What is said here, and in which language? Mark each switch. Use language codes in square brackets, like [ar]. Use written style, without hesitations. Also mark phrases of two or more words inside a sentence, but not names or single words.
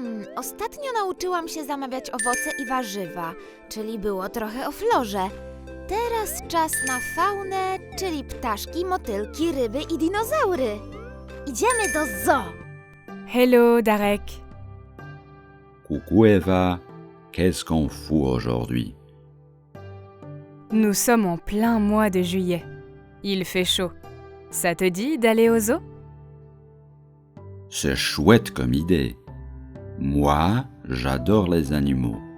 [pl] Ostatnio nauczyłam się zamawiać owoce i warzywa, czyli było trochę o florze. Teraz czas na faunę, czyli ptaszki, motylki, ryby i dinozaury. Idziemy do zoo. Hello, Darek. [fr] Coucou Eva, qu'est-ce qu'on fout aujourd'hui? Nous sommes en plein mois de juillet. Il fait chaud. Ça te dit d'aller au zoo? C'est chouette comme idée. Moi, j'adore les animaux.